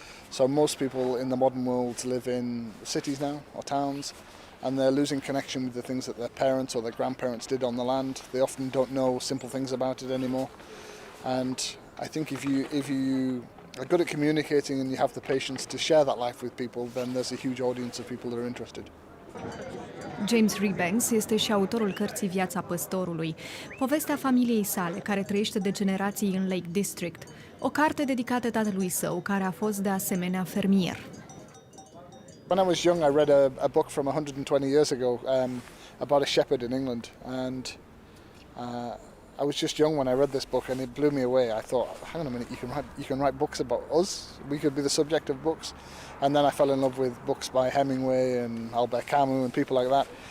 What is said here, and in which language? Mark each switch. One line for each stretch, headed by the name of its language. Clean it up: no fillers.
English: So most people in the modern world live in cities now or towns, and they're losing connection with the things that their parents or their grandparents did on the land. They often don't know simple things about it anymore. And I think if you are good at communicating and you have the patience to share that life with people, then there's a huge audience of people that are interested.
Romanian: James Rebanks este și autorul cărții Viața păstorului, povestea familiei sale, care trăiește de generații în Lake District, o carte dedicată tatălui său, care a fost de asemenea fermier.
English: When I was young, I read a book from 120 years ago about a shepherd in England, and I was just young when I read this book, and it blew me away. I thought, hang on a minute, you can write books about us. We could be the subject of books. And then I fell in love with books by Hemingway and Albert Camus and people like that.